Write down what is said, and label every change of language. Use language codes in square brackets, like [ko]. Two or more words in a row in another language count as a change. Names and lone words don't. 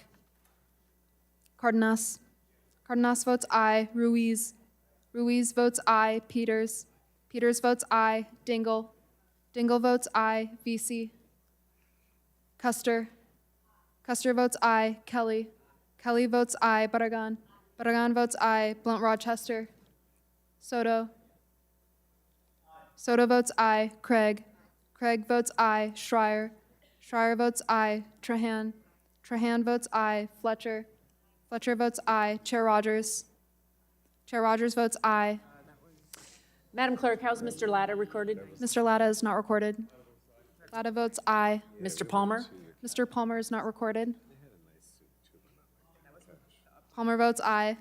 [en] Cardenas. Cardenas votes aye. Ruiz. Ruiz votes aye. Peters. Peters votes aye. Dingell. Dingell votes aye. Vesey. Custer. Custer votes aye. Kelly. Kelly votes aye. Barragan. Barragan votes aye. Blunt Rochester. Soto. Soto votes aye. Craig. Craig votes aye. Schreier. Schreier votes aye. Trahan. Trahan votes aye. Fletcher. Fletcher votes aye. Chair Rogers. Chair Rogers votes aye. Madam Clerk, how's Mr. Latta recorded? Mr. Latta is not recorded. Latta votes aye. Mr. Palmer? Mr. Palmer is not recorded. Palmer votes aye.